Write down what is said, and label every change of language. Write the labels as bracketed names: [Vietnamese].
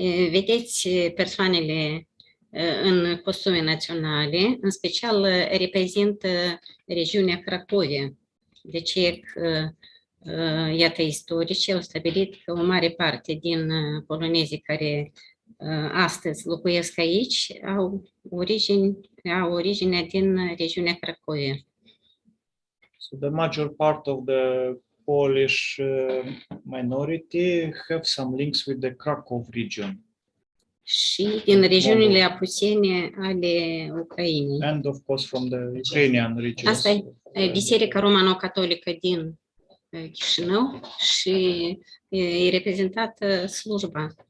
[Romanian] Vedeți persoanele în costume naționale, în special reprezintă regiunea Cracovia. De ce că, iată, istoricii au stabilit că o mare parte din polonezii care astăzi locuiesc aici au originea din regiunea Cracovia. [English] So the major part of the Polish minority have some links with the Krakow region. [Romanian] Și din regiunile apusene ale Ucrainei. [English] And of course from the Ukrainian regions. [Romanian] Asta e Biserica Romano-Catolică din Chișinău și e reprezentată slujba.